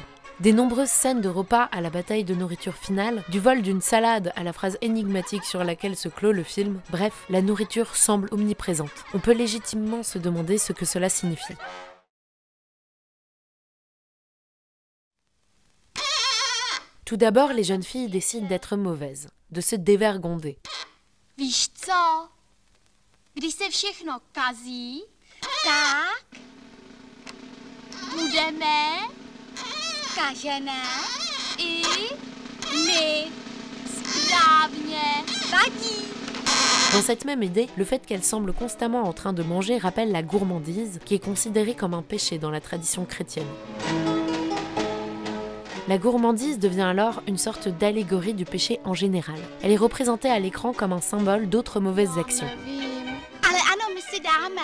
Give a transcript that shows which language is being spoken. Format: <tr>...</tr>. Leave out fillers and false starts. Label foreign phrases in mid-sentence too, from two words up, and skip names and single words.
<fr>Des nombreuses scènes de repas à la bataille de nourriture finale, du vol d'une salade à la phrase énigmatique sur laquelle se clôt le film, bref, la nourriture semble omniprésente. On peut légitimement se demander ce que cela signifie. Tout d'abord, les jeunes filles décident d'être mauvaises, de se dévergonder.</fr> <cs>Víš co? Když se všechno kazí, tak budeme kažené i my. Správně, vadí.</cs> <fr>Dans cette même idée, le fait qu'elle semble constamment en train de manger rappelle la gourmandise, qui est considérée comme un péché dans la tradition chrétienne. La gourmandise devient alors une sorte d'allégorie du péché en général. Elle est représentée à l'écran comme un symbole d'autres mauvaises actions.</fr> <cs>Ale ano, my si dáme.</cs>